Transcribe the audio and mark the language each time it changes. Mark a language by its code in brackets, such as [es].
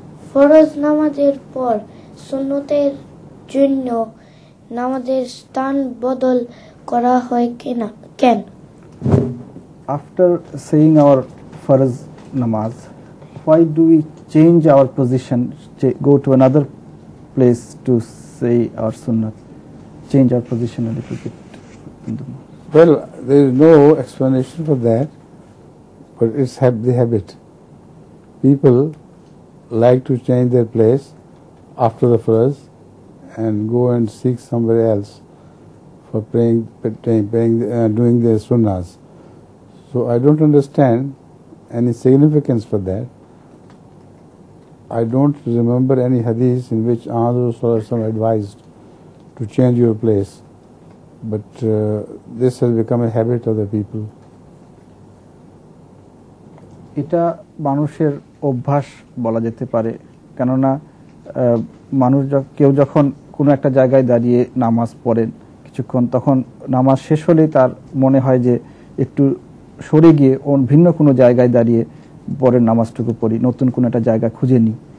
[bn] ফরজ নামাজের পর সুন্নতের জন্য নামাজের স্থান বদল করা হয় কেন? [en] After saying our farz namaz, why do we change our position, go to another place to say our sunnah, change our position a little bit in the mosque? Well, there is no explanation for that, but it's the habit. People like to change their place after the farz and go and seek somewhere else for doing their sunnahs. So I don't understand any significance for that. I don't remember any hadith in which Rasulullah advised to change your place, but this has become a habit of the people. [bn] এটা মানুষের অভ্যাস বলা যেতে পারে, কেননা মানুষ কেউ যখন কোনো একটা জায়গায় দাঁড়িয়ে নামাজ পড়েন কিছুক্ষণ, তখন নামাজ শেষ হলেই তার মনে হয় যে একটু সরে গিয়ে ভিন্ন কোনো জায়গায় দাঁড়িয়ে পরের নামাজটুকু পড়ি, নতুন কোনো একটা জায়গা খুঁজে নিই।